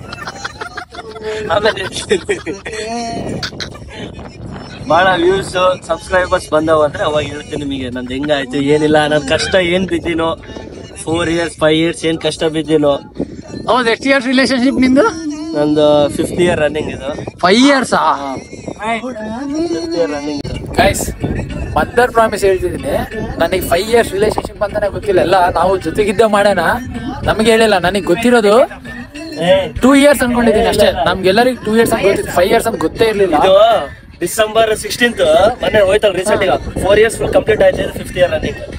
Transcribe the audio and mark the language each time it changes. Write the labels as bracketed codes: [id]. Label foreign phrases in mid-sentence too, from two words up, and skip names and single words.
[kn] ಆಮೇಲೆ ಭಾಳ [en] views subscribers [kn] ಬಂದವ ಅಂದ್ರೆ ಅವಾಗ ಹೇಳ್ತೀನಿ ನಿಮಗೆ ನಂದು ಹೆಂಗಾಯ್ತು, ಏನಿಲ್ಲ, ನನ್ನ ಕಷ್ಟ ಏನು ಬಿದ್ದೀನೋ, [en] 4 years 5 years [kn] ಏನು ಕಷ್ಟ ಬಿದ್ದೀನೋ. ಹೌದು, ಎಷ್ಟು [en] years relationship [kn] ನಿಂದು? ನಂದು [en] 5th year ರನ್ನಿಂಗ್ ಇದು. 5 years 5th year ರನ್ನಿಂಗ್ ಇದು. [kn] ಗೈಸ್, [en] mother promise [kn] ಹೇಳ್ತಿದ್ದೀನಿ, ನನಗೆ [en] 5 years relationship [kn] ಅಂತಾನೆ ಗೊತ್ತಿಲ್ಲ. ಎಲ್ಲ ನಾವು ಜೊತೆಗಿದ್ದ ಮಾಡೋಣ, ನಮಗೆ ಹೇಳಿಲ್ಲ. ನನಗೆ ಗೊತ್ತಿರೋದು [en] 2 years [kn] ಅನ್ಕೊಂಡಿದ್ದೀನಿ ಅಷ್ಟೇ. ನಮ್ಗೆಲ್ಲರಿಗೂ [en] 2 years [kn] ಅಂತ ಗೊತ್ತಿತ್ತು, [en] 5 years [kn] ಅಂತ ಗೊತ್ತೇ ಇರ್ಲಿಲ್ಲ. [en] December 16th [kn] ಮೊನ್ನೆ ಹೋಯ್ತಲ್ಲ ರೀಸೆಂಟ್ ಈಗ [en] 4 years full complete [kn] ಆಯ್ತು. [en] 5th year running.